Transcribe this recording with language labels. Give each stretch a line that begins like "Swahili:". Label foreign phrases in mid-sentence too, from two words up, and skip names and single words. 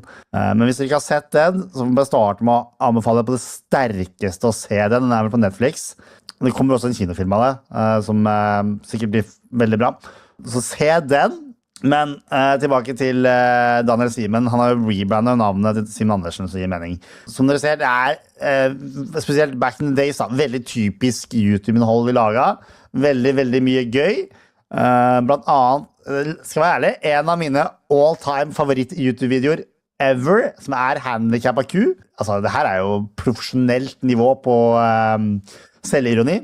Norwegian: Men hvis dere ikke har sett den, så må jeg starte med å anbefale på det sterkeste å se den. Den er vel på Netflix. Det kommer også en kinofilm av det, som sikkert blir veldig bra. Så se den. Men tilbake til Daniel Simen. Han har jo rebrandet navnet til Simen Andersen, så gir mening. Som dere ser, det er spesielt
English: back in the days,
Norwegian: da, veldig typisk YouTube-innhold vi laget. Veldig mye gøy. Blant annet, skal jeg være ærlig, en av mine all-time favoritt-YouTube-videoer ever, som er handicap av ku. Altså, det her er jo profesjonelt nivå på selvironi.